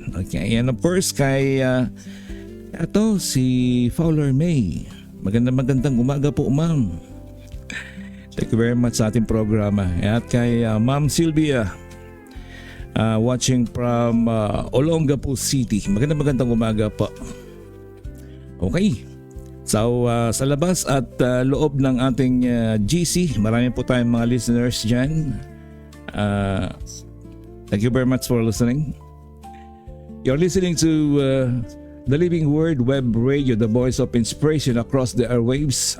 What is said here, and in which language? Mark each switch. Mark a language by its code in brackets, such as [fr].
[en] Okay, and of course [tl] kay si [en] Fowler May. [tl] Magandang umaga po, ma'am. [en] Thank you very much [tl] sa ating programa. At kay [en] Ma'am Sylvia, watching from Olongapo City. [tl] Magandang umaga po. Okay. So sa labas at loob ng ating GC, marami po tayong mga listeners dyan. [en] Thank you very much for listening. You're listening to The Living Word Web Radio, the voice of inspiration across the airwaves.